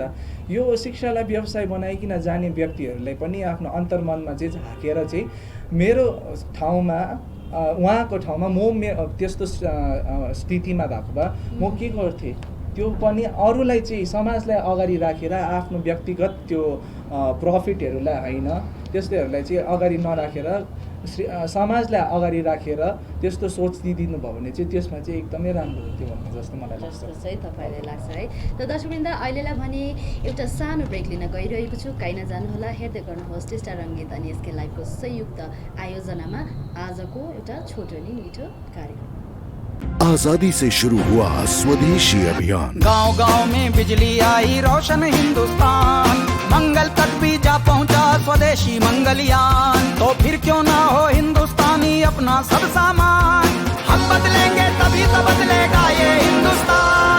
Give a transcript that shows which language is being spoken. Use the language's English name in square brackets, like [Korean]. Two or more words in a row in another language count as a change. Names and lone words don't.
[Nepali] यो शिक्षालाई व्यवसाय बनाइकन जाने व्यक्तिहरूलाई पनि आफ्नो अन्तर्मनमा चाहिँ झाकेर चाहिँ मेरो ठाउँमा उहाँको ठाउँमा म त्यस्तो स्थितिमा भएको भए म के गर्थेँ, त्यो पनि अरूलाई चाहिँ समाजलाई अगाडि राखेर आफ्नो व्यक्तिगत त्यो प्रफिटहरूलाई होइन त्यस्तोहरूलाई चाहिँ अगाडि नराखेर समाजलाई अगाडि राखेर त्यस्तो सोच दिइदिनु भयो भने चाहिँ त्यसमा चाहिँ एकदमै राम्रो हुन्थ्यो भन्ने जस्तो मलाई लाग्छ। जस्तो चाहिँ तपाईँलाई लाग्छ है। त दर्शकवृन्द अहिलेलाई भने एउटा सानो ब्रेक लिन गइरहेको छु, काहीँ नजानुहोला, हेर्दै गर्नुहोस् टिस्टा रङ्गीत अनि एसके लाइभको संयुक्त आयोजनामा आजको एउटा छोटो नि मिठो कार्यक्रम। [Hindi] आजादी से शुरू हुआ स्वदेशी अभियान, गांव-गांव में बिजली आई रोशन हिंदुस्तान, मंगल तक भी जा पहुंचा स्वदेशी मंगलयान, तो फिर क्यों ना हो हिंदुस्तानी अपना सब सामान, हम बदलेंगे तभी तो बदलेगा ये हिंदुस्तान।